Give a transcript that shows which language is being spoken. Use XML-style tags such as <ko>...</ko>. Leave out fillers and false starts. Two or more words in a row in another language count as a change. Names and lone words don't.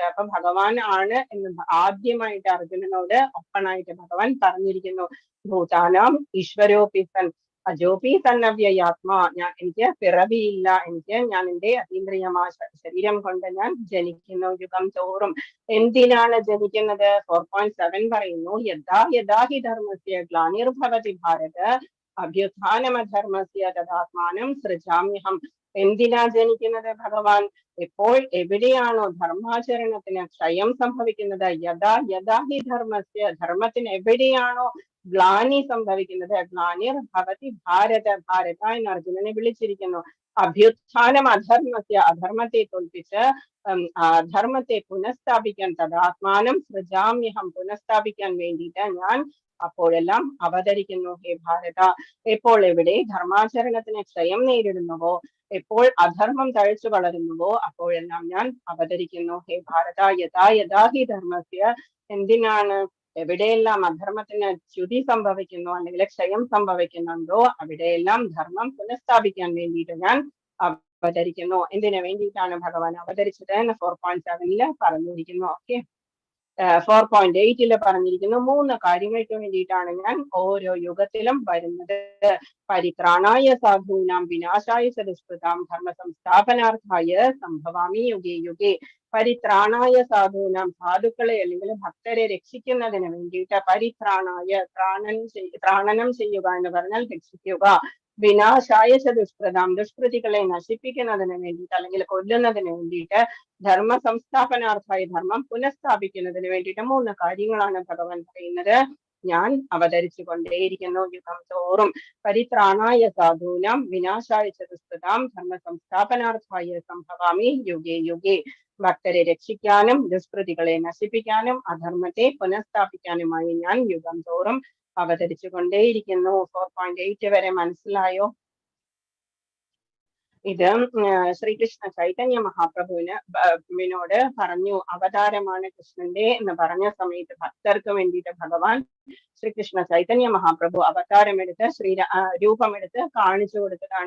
<ml>അപ്പൊ ഭഗവാൻ ആണ് എന്ന് ആദ്യമായിട്ട് അർജുനനോട് ഓപ്പണായിട്ട് ഭഗവാൻ പറഞ്ഞിരിക്കുന്നു.</ml> <sa>ഭൂതാനാം ഈശ്വരോപി സൻ അജോപി സന്നവ്യയാത്മാ,</sa> <ml>എനിക്ക് പിറവിയില്ല, ഞാൻ എൻ്റെ അതീന്ദ്രിയമായ ശരീരം കൊണ്ട് ഞാൻ ജനിക്കുന്നു യുഗം തോറും. എന്തിനാണ് ജനിക്കുന്നത്? 4.7 പറയുന്നു,</ml> <sa>യഥാ യഥാ ഹി ധർമ്മസ്യ ഗ്ലാനിർഭവതി ഭാരത അഭ്യുത്ഥാനമധർമ്മസ്യ തദാത്മാനം സൃജാമ്യഹം.</sa> <ml>എന്തിനാ ജനിക്കുന്നത് ഭഗവാൻ? എപ്പോൾ എവിടെയാണോ ധർമാചരണത്തിന് ക്ഷയം സംഭവിക്കുന്നത്,</ml> <sa>യഥാ യഥാ ഹി ധർമ്മസ്യ,</sa> <ml>ധർമ്മത്തിന് എവിടെയാണോ ഗ്ലാനി സംഭവിക്കുന്നത്,</ml> <sa>ഗ്ലാനിർ ഭവതി ഭാരത,</sa> <ml>ഭാരത എന്ന് അർജുനനെ വിളിച്ചിരിക്കുന്നു.</ml> <sa>അഭ്യുത്ഥാനം അധർമ്മസ്യ,</sa> <ml>അധർമ്മത്തെ തോൽപ്പിച്ച് ധർമ്മത്തെ പുനഃസ്ഥാപിക്കാൻ</ml> <sa>തദാത്മാനം സൃജാമ്യഹം,</sa> <ml>പുനഃസ്ഥാപിക്കാൻ വേണ്ടിയിട്ട് ഞാൻ അപ്പോഴെല്ലാം അവതരിക്കുന്നു ഹേ ഭാരത. എപ്പോൾ എവിടെ ധർമാചരണത്തിന് ക്ഷയം നേരിടുന്നുവോ, എപ്പോൾ അധർമ്മം തഴച്ചു വളരുന്നുവോ, അപ്പോഴെല്ലാം ഞാൻ അവതരിക്കുന്നു ഹേ ഭാരത.</ml> <sa>യഥാ യഥാ ഹി ധർമ്മസ്യ,</sa> <ml>എന്തിനാണ് എവിടെയെല്ലാം അധർമ്മത്തിന് ച്യുതി സംഭവിക്കുന്നു അല്ലെങ്കിൽ ക്ഷയം സംഭവിക്കുന്നുണ്ടോ അവിടെയെല്ലാം ധർമ്മം പുനഃസ്ഥാപിക്കാൻ വേണ്ടിയിട്ട് ഞാൻ അവതരിക്കുന്നു. എന്തിനു വേണ്ടിയിട്ടാണ് ഭഗവാൻ അവതരിച്ചത് എന്ന് 4.7 പറഞ്ഞിരിക്കുന്നു. ഓക്കെ, 4.8 പറഞ്ഞിരിക്കുന്നു, 3 കാര്യങ്ങൾക്ക് വേണ്ടിയിട്ടാണ് ഞാൻ ഓരോ യുഗത്തിലും വരുന്നത്.</ml> <sa>പരിത്രാണായ സാധൂനാം വിനാശായ ചതുഷ്കൃതാം ധർമ്മ സംസ്ഥാപനാർത്ഥായ സംഭവാമി യുഗേ യുഗേ. പരിത്രാണായ സാധൂനാം,</sa> <ml>സാധുക്കളെ അല്ലെങ്കിൽ ഭക്തരെ രക്ഷിക്കുന്നതിന് വേണ്ടിയിട്ട്, പരിത്രാണായ ത്രാണനം ചെയ്യുക എന്ന് പറഞ്ഞാൽ രക്ഷിക്കുക.</ml> <sa>വിനാശായ ദുഷ്കൃതാം,</sa> <ml>ദുഷ്കൃതികളെ നശിപ്പിക്കുന്നതിന് വേണ്ടിയിട്ട് അല്ലെങ്കിൽ കൊല്ലുന്നതിന് വേണ്ടിയിട്ട്,</ml> <sa>ധർമ്മ സംസ്ഥാപനാർത്ഥായ,</sa> <ml>ധർമ്മം പുനഃസ്ഥാപിക്കുന്നതിന് വേണ്ടിയിട്ട് 3 കാര്യങ്ങളാണ് ഭഗവാൻ പറയുന്നത്. ഞാൻ അവതരിച്ചു കൊണ്ടേയിരിക്കുന്നു യുഗം തോറും.</ml> <sa>പരിത്രാണായ സാധൂനാം വിനാശായ ചതുഷ്കൃതാം ധർമ്മ സംസ്ഥാപനാർത്ഥായ സംഭവാമി യുഗേ യുഗേ.</sa> <ml>ഭക്തരെ രക്ഷിക്കാനും ദുഷ്കൃതികളെ നശിപ്പിക്കാനും അധർമ്മത്തെ പുനഃസ്ഥാപിക്കാനുമായി ഞാൻ യുഗം തോറും അവതരിച്ചു കൊണ്ടേയിരിക്കുന്നു. 4.8 വരെ മനസ്സിലായോ? ഇത് ശ്രീകൃഷ്ണ ചൈതന്യ മഹാപ്രഭുവിനോട് പറഞ്ഞു, അവതാരമാണ് കൃഷ്ണന്റെ എന്ന് പറഞ്ഞ സമയത്ത് ഭക്തർക്ക് വേണ്ടിയിട്ട് ഭഗവാൻ ശ്രീകൃഷ്ണ ചൈതന്യ മഹാപ്രഭു അവതാരമെടുത്ത് രൂപമെടുത്ത് കാണിച്ചു കൊടുത്തതാണ്.</ml>